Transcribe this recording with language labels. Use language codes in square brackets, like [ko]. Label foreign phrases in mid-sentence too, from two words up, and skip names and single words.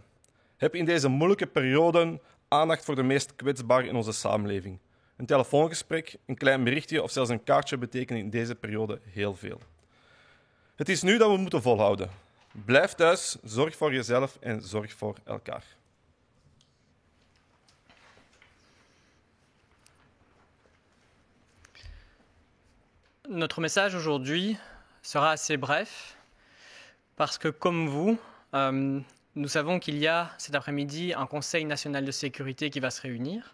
[nl] Heb in deze moeilijke perioden aandacht voor de meest kwetsbaren in onze samenleving. Een telefoongesprek, een klein berichtje of zelfs een kaartje betekenen in deze periode heel veel. Het is nu dat we moeten volhouden. Blijf thuis, zorg voor jezelf en zorg voor elkaar. [fr] Notre message aujourd'hui sera assez bref parce que, comme vous, nous savons qu'il y a cet après-midi un Conseil national de sécurité qui va se réunir.